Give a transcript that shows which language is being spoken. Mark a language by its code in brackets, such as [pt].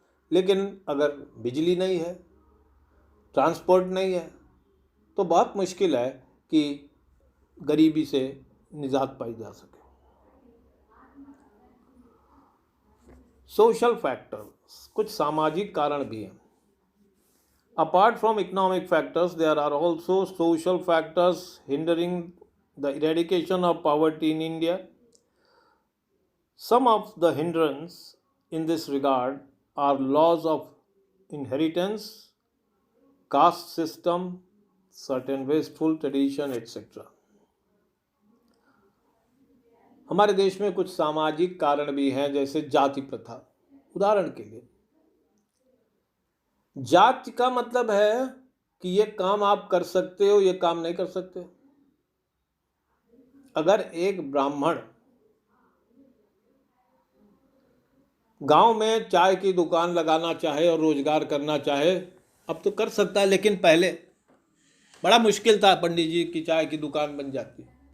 [hi] लेकिन अगर बिजली नहीं है, ट्रांसपोर्ट नहीं है, तो बहुत मुश्किल है कि गरीबी से निजात पाई जा सके। सोशल फैक्टर्स, कुछ सामाजिक कारण भी हैं। [en] Apart from economic factors, there are also social factors hindering the eradication of poverty in India. Some of the hindrance in this regard are laws of inheritance, caste system, certain wasteful tradition, etc. [hi] हमारे देश में कुछ सामाजिक कारण भी हैं, जैसे जाति प्रथा। उदाहरण के लिए, जाति का मतलब है कि ये काम आप कर सकते हो, ये काम नहीं कर सकते। अगर एक ब्राह्मण गांव में चाय की दुकान लगाना चाहे और रोजगार करना चाहे, अब तो कर सकता है, लेकिन पहले बड़ा मुश्किल था, पंडित जी की चाय की दुकान बन जाती।